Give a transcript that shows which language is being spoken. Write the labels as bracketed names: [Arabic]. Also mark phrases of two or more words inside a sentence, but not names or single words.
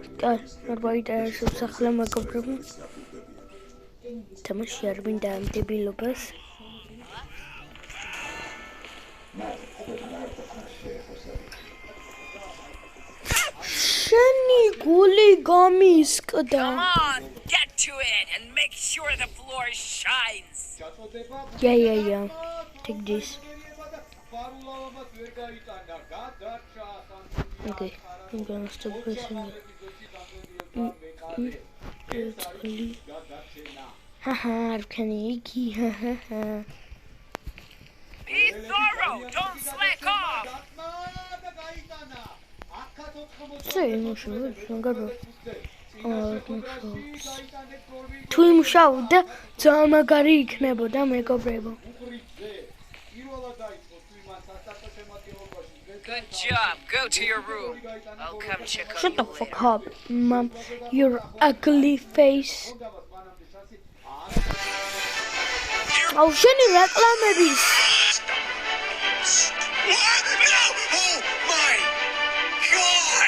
[Georgian] არ მაინტერესებს ახლა მეგობრებო. თამაში არ მინდა ამ დებილობას. შენი გული გამისკდა. [English] Come on, get to it and make sure the floor shines. Yeah. Take this. Okay, I'm gonna stop pressing it. Haha, can you haha. Be thorough, don't slack off. Say, no sure, [Georgian] თუ იმშავდა ძალიან მაგარი იქნებოდა მეგობრებო. [English] Good job. Go to your room. I'll come check on Shut you the later. fuck up, mom. Your ugly face. [Georgian] Oh, შენი რეკლამების. [English] What? No! Oh my God!